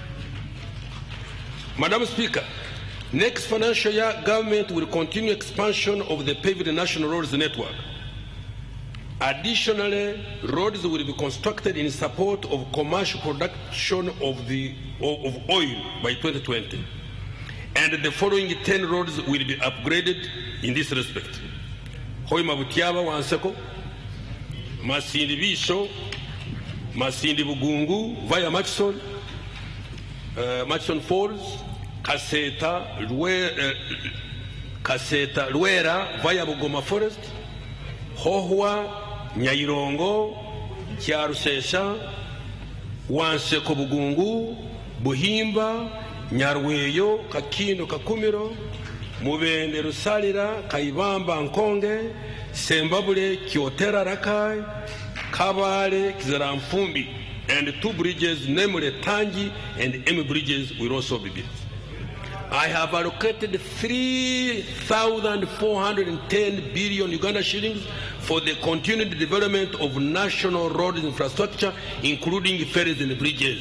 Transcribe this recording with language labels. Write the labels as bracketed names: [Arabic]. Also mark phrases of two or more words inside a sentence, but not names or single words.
[English] Madam Speaker, next financial year, government will continue expansion of the paved national roads network. Additionally, roads will be constructed in support of commercial production of oil by 2020. And the following 10 roads will be upgraded in this respect. Hoima Butiaba Wanseko, Masindi Bisho, Masindi Bugungu, via Matson Falls, Kaseta, Luera, via Bugoma Forest, Hohua, Nyairongo, Chiarusesha, Wanseko Bugungu, Buhimba, Nyarweyo, Kakino, Kakumiro, Mubende Rusalira, Kaibamba, Nkonge, Sembabule, Kiotera Rakai, Kabale, Kizaramfumbi, and 2 bridges, namely Tangi and Emi bridges, will also be built. I have allocated 3,410 billion Uganda shillings for the continued development of national road infrastructure, including ferries and bridges.